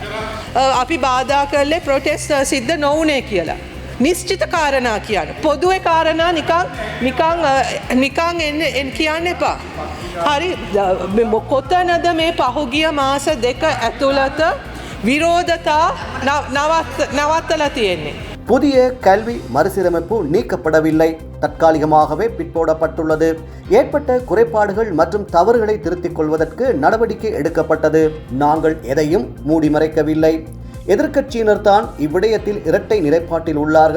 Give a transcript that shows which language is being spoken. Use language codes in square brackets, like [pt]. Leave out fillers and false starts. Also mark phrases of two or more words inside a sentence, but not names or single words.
[si] අපි බාධා කළේ ප්‍රොටෙස්ට් සිද්ධ නොවුනේ කියලා. නිශ්චිත කාරණා කියන්න. පොදුවේ කාරණා නිකං එන්න කියන්න එපා. හරි කොතනද මේ පහුගිය මාස දෙක ඇතුළත විරෝධතා නවත්තලා තියෙන්නේ. [ta] புதிய கல்வி மறுசீரமைப்பு நீக்கப்படவில்லை, தற்காலிகமாகவே பிற்போடப்பட்டுள்ளது. ஏற்பட்ட குறைபாடுகள் மற்றும் தவறுகளை திருத்திக் கொள்வதற்கு நடவடிக்கை எடுக்கப்பட்டது. நாங்கள் எதையும் மூடி மறைக்கவில்லை. எதிர்க்கட்சியினர் தான் இவ்விடயத்தில் இரட்டை நிலைப்பாட்டில் உள்ளார்கள்.